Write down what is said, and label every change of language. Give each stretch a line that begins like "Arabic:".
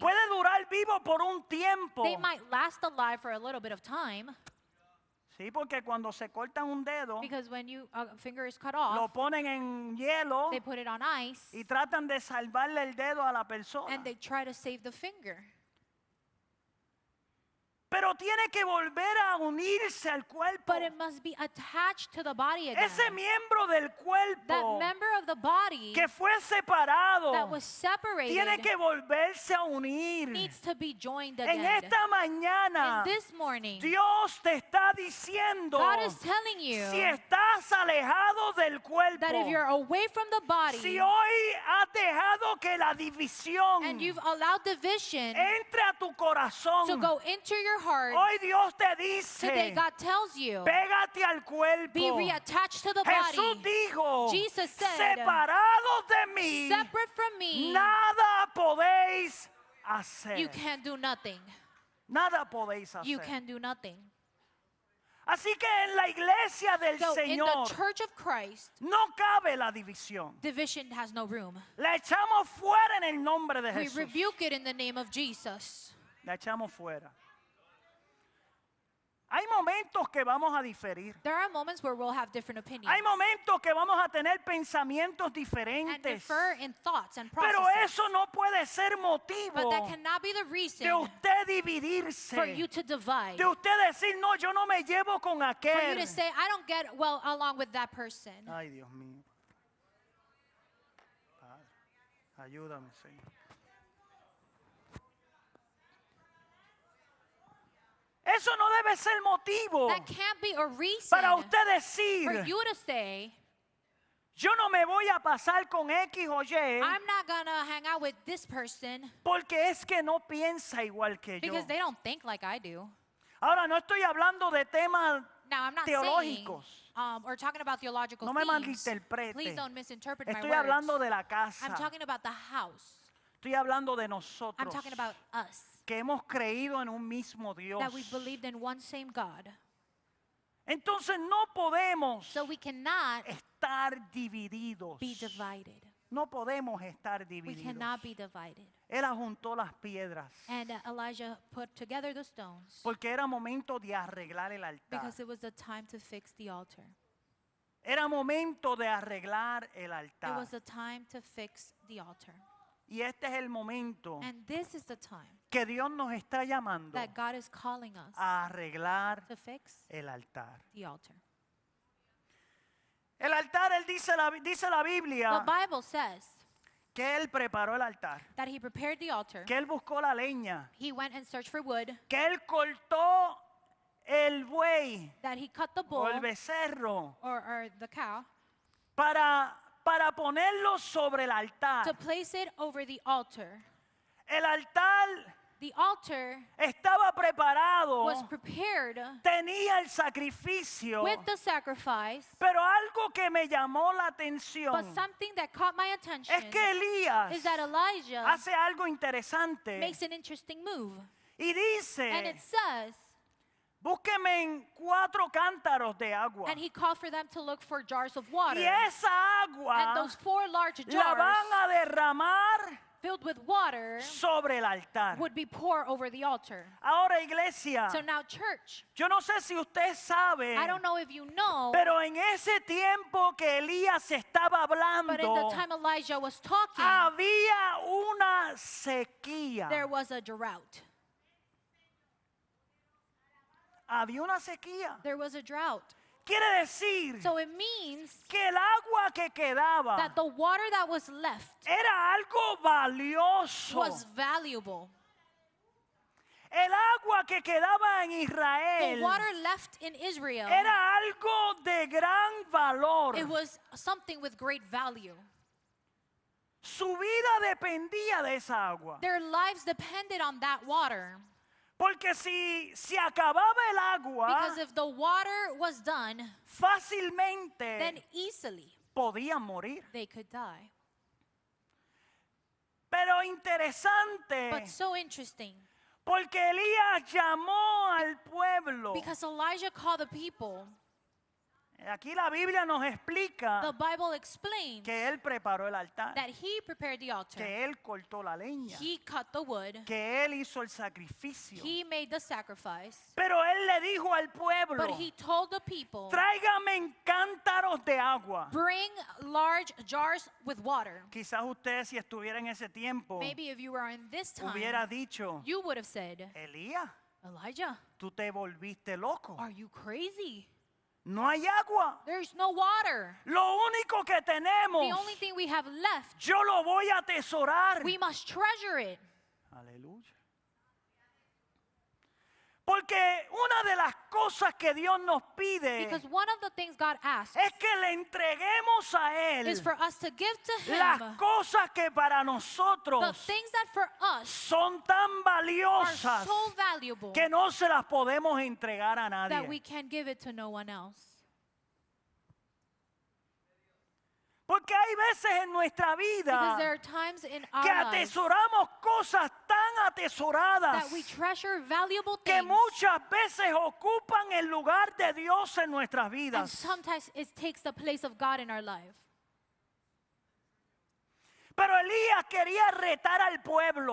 Spanish: puede durar vivo por un tiempo.
English: they might last alive for a little bit of time,
Spanish: Sí, porque cuando se cortan un dedo,
English: because when a finger is cut
Spanish: lo
English: off,
Spanish: ponen en hielo
English: they put it on ice
Spanish: y tratan de salvarle el dedo a la persona.
English: and they try to save the finger.
Spanish: Pero tiene que volver a unirse al cuerpo.
English: But it must be attached to the body again.
Spanish: Ese miembro del
English: That
Spanish: cuerpo
English: member of the body
Spanish: que fue separado
English: that was separated
Spanish: tiene que volverse a unir.
English: needs to be joined
Spanish: En
English: again.
Spanish: esta mañana,
English: And this morning,
Spanish: Dios te está diciendo,
English: God is telling you
Spanish: si estás alejado del cuerpo,
English: that if you're away from the body
Spanish: si hoy has dejado que la división
English: and you've allowed division
Spanish: entre a tu corazón,
English: to go into your heart,
Spanish: hoy Dios te dice,
English: today God tells you,
Spanish: pégate al cuerpo.
English: be reattached to the
Spanish: Jesús
English: body.
Spanish: dijo,
English: Jesus said,
Spanish: separados de mí,
English: Separate from me,
Spanish: nada podéis hacer.
English: you can do nothing.
Spanish: Nada podéis hacer.
English: You can do nothing.
Spanish: Así que en la iglesia del
English: So in
Spanish: Señor
English: the church of Christ,
Spanish: no cabe la división.
English: division has no room.
Spanish: La echamos fuera en el nombre de
English: We
Spanish: Jesús.
English: rebuke it in the name of Jesus.
Spanish: La echamos fuera. Hay momentos que vamos a diferir.
English: There are moments where we'll have different opinions
Spanish: Hay momentos que vamos a tener pensamientos
English: and
Spanish: diferentes.
English: differ in thoughts and
Spanish: Pero
English: processes.
Spanish: eso no puede ser
English: But
Spanish: motivo
English: that cannot be the
Spanish: de
English: reason
Spanish: usted dividirse.
English: for you to divide.
Spanish: De usted decir, no, yo no me llevo con
English: For you
Spanish: aquel.
English: to say, I don't get well along with that person.
Spanish: Ay, Dios mío. Padre, ayúdame, Señor. Eso no debe ser motivo
English: That can't be a reason
Spanish: para usted
English: for
Spanish: decir,
English: you to say,
Spanish: yo no me voy a pasar con X o Y
English: I'm not going to hang out with this person
Spanish: porque es que no piensa igual que yo.
English: because they don't think like I do.
Spanish: Ahora, no estoy hablando de temas
English: Now, I'm not saying
Spanish: teológicos.
English: or talking about theological
Spanish: No me
English: themes.
Spanish: malinterprete.
English: Please don't misinterpret my
Spanish: Estoy
English: words.
Spanish: hablando de la casa.
English: I'm talking about the house.
Spanish: Estoy hablando de
English: I'm
Spanish: nosotros
English: talking about us.
Spanish: que hemos creído en un mismo Dios.
English: That we believed in one same God.
Spanish: Entonces no podemos
English: So we cannot
Spanish: estar divididos.
English: be divided.
Spanish: No podemos estar
English: We
Spanish: divididos.
English: cannot be divided.
Spanish: Él juntó las piedras
English: And Elijah put together the stones
Spanish: porque era momento de arreglar el altar.
English: because it was the time to fix the altar.
Spanish: Era momento de arreglar el altar.
English: was the time to fix the altar.
Spanish: Y este es el momento
English: And this is the time
Spanish: que Dios nos está llamando
English: that God is calling us
Spanish: a arreglar
English: to fix
Spanish: el altar.
English: the altar.
Spanish: El altar, él dice la
English: The
Spanish: Biblia
English: Bible says
Spanish: que él preparó el altar,
English: that he prepared the altar.
Spanish: que él buscó la leña,
English: He went and searched for wood.
Spanish: que él cortó el buey
English: that he cut the
Spanish: o
English: bull
Spanish: el becerro
English: or the cow
Spanish: para ponerlo sobre el altar.
English: to place it over the altar.
Spanish: El altar
English: The altar
Spanish: estaba preparado,
English: was prepared
Spanish: tenía el sacrificio,
English: with the sacrifice,
Spanish: pero algo que me llamó la atención
English: but something that caught my attention
Spanish: es que Elías
English: is that Elijah
Spanish: hace algo interesante
English: makes an interesting move.
Spanish: y
English: And it
Spanish: dice,
English: says,
Spanish: búsqueme en 4 cántaros de agua.
English: and he called for them to look for jars of water.
Spanish: Y esa
English: And
Spanish: agua
English: those 4 large
Spanish: la
English: jars
Spanish: van a derramar
English: filled with water
Spanish: sobre el altar.
English: would be poured over the altar.
Spanish: Ahora, iglesia,
English: So now, church,
Spanish: yo no sé si usted sabe,
English: I don't know if you know,
Spanish: pero en ese tiempo que Elías estaba
English: but in the
Spanish: hablando,
English: time Elijah was talking,
Spanish: había una sequía.
English: there was a drought.
Spanish: Había una sequía.
English: There was a drought.
Spanish: Quiere decir
English: So it means
Spanish: que el agua que quedaba
English: that the water that was left
Spanish: era algo valioso.
English: was valuable.
Spanish: El agua que quedaba en
English: The
Spanish: Israel
English: water left in Israel,
Spanish: era algo de gran valor.
English: it was something with great value.
Spanish: Su vida dependía de esa agua.
English: Their lives depended on that water.
Spanish: Porque si se acababa el agua,
English: Because if the water was done, then
Spanish: fácilmente
English: easily
Spanish: podían morir.
English: they could die.
Spanish: Pero interesante,
English: But so interesting,
Spanish: porque Elías llamó al pueblo.
English: because Elijah called the people,
Spanish: Aquí la Biblia nos
English: the
Spanish: explica
English: Bible explains
Spanish: que él preparó el altar,
English: that he prepared the altar.
Spanish: que él cortó la leña,
English: He cut the wood.
Spanish: que él hizo el sacrificio.
English: He made the sacrifice.
Spanish: Pero él le dijo al pueblo,
English: But he told the people,
Spanish: tráigame cántaros de agua.
English: bring large jars with water.
Spanish: Quizás usted, si estuviera en ese tiempo,
English: Maybe if you were in this
Spanish: hubiera
English: time,
Spanish: dicho,
English: you would have said,
Spanish: Elías,
English: Elijah,
Spanish: tú te volviste loco.
English: are you crazy?
Spanish: No hay agua.
English: There's no water.
Spanish: Lo único que
English: The
Spanish: tenemos,
English: only thing we have left,
Spanish: yo lo voy a atesorar.
English: we must treasure it.
Spanish: Aleluya. Porque una de las cosas que Dios nos pide
English: Because one of the things God asks
Spanish: es que le entreguemos a Él
English: is for us to give to
Spanish: las
English: Him
Spanish: cosas que para
English: the
Spanish: nosotros
English: things that for us
Spanish: son tan
English: are
Spanish: valiosas
English: so valuable
Spanish: que no se las podemos entregar a
English: that we
Spanish: nadie.
English: can't give it to no one else.
Spanish: Porque hay veces en nuestra
English: Because
Spanish: vida
English: there are times in
Spanish: que
English: our lives
Spanish: atesoramos cosas tan atesoradas
English: that we treasure valuable
Spanish: que
English: things,
Spanish: muchas veces ocupan el lugar de Dios en nuestras
English: and
Spanish: vidas.
English: sometimes it takes the place of God in our life.
Spanish: Pero Elías quería retar al pueblo